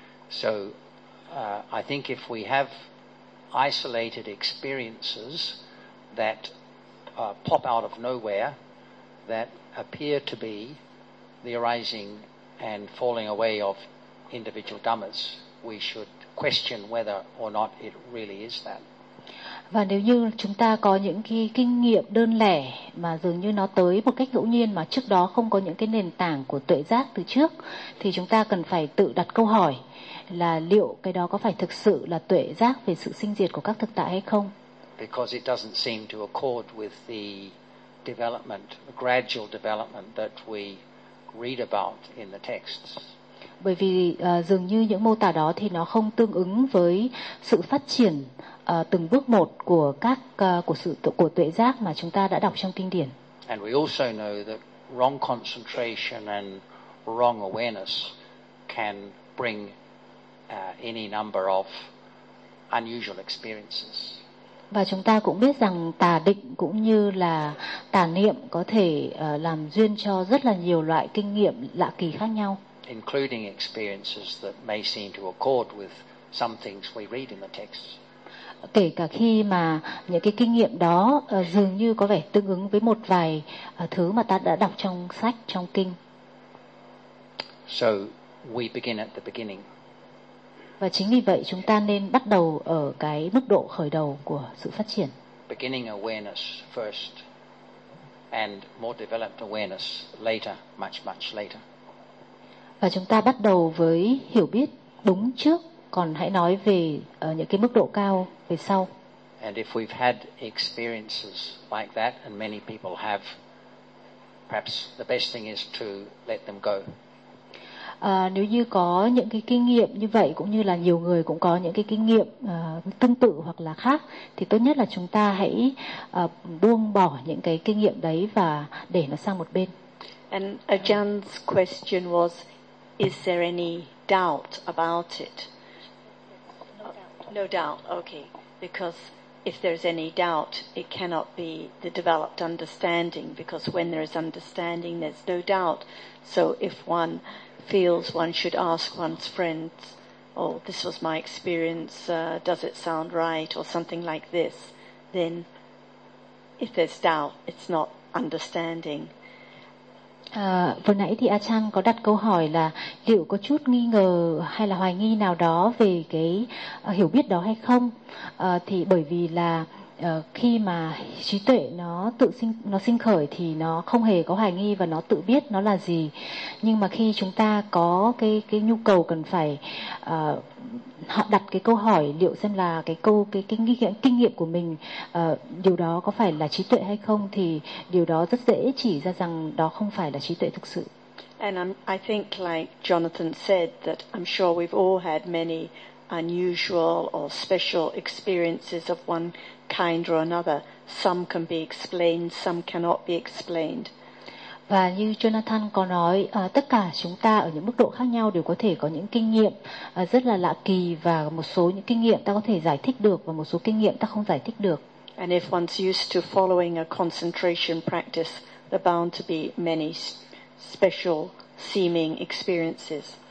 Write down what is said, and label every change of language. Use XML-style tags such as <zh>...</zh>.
<en>So I think if we have isolated experiences that pop out of nowhere that appear to be the arising and falling away of individual dhammas, we should question whether or not it really is that.</en> <vi>Và nếu như chúng ta có những cái kinh nghiệm đơn lẻ mà dường như nó tới một cách ngẫu nhiên mà trước đó không có những cái nền tảng của tuệ giác từ trước, thì chúng ta cần phải tự đặt câu hỏi là liệu cái đó có phải thực sự là tuệ giác về sự sinh diệt của các thực tại hay không?</vi> <en>Because it doesn't seem to accord with the development, the gradual development that we read about in the texts.</en> <vi>Bởi vì dường như những mô tả đó thì nó không tương ứng với sự phát triển từng bước một của các của tuệ giác mà chúng ta đã đọc trong kinh điển.</vi> <en>And we also know that wrong concentration and wrong awareness can bring any number of unusual experiences.</en> <vi>Và chúng ta cũng biết rằng tà định cũng như là tà niệm có thể làm duyên cho rất là nhiều loại kinh nghiệm lạ kỳ khác nhau.</vi> <en>Including experiences that may seem to accord with some things we read in the texts.</en> <vi>Kể cả khi mà những cái kinh nghiệm đó dường như có vẻ tương ứng với một vài thứ mà ta đã đọc trong sách, trong kinh.</vi> <en>So we begin at the beginning.</en> <vi>Và chính vì vậy chúng ta nên bắt đầu ở cái mức độ khởi đầu của sự phát triển.</vi> <en>Beginning awareness first and more developed awareness later, much much later.</en> <vi>Và chúng ta bắt đầu với hiểu biết đúng trước, còn hãy nói về những cái mức độ cao về sau.</vi> <en>And if we've had experiences like that, and many people have, perhaps the best thing is to let them go.</en> <vi>Nếu như có những cái kinh nghiệm như vậy, cũng như là nhiều người cũng có những cái kinh nghiệm tương tự hoặc là khác, thì tốt nhất là chúng ta hãy buông bỏ những cái kinh nghiệm đấy và để nó sang một bên.</vi> <en>And Ajahn's question was, is there any doubt about it? No doubt. No doubt. Okay. Because if there's any doubt, it cannot be the developed understanding. Because when there is understanding, there's no doubt. So if one feels one should ask one's friends, oh, this was my experience, does it sound right, or something like this, then if there's doubt, it's not understanding.</en> <vi>Vừa nãy thì Ajahn có đặt câu hỏi là liệu có chút nghi ngờ hay là hoài nghi nào đó về cái hiểu biết đó hay không, thì bởi vì là khi mà trí tuệ nó sinh khởi thì nó không hề có hoài nghi và nó tự biết nó là gì. Nhưng mà khi chúng ta có cái nhu cầu cần phải họ đặt cái câu hỏi liệu xem là cái kinh nghiệm của mình điều đó có phải là trí tuệ hay không, thì điều đó rất dễ chỉ ra rằng đó không phải là trí tuệ thực sự.</vi> <en>And I think like Jonathan said that I'm sure we've all had many unusual or special experiences of one kind or another. Some can be explained, some cannot be explained.</en> <vi>Và như Jonathan có nói, tất cả chúng ta ở những mức độ khác nhau đều có thể có những kinh nghiệm rất là lạ kỳ, và một số những kinh nghiệm ta có thể giải thích được và một số kinh nghiệm ta không giải thích được.</vi> <en>And if one's used to following a concentration practice, there are bound to be many special seeming experiences.</en>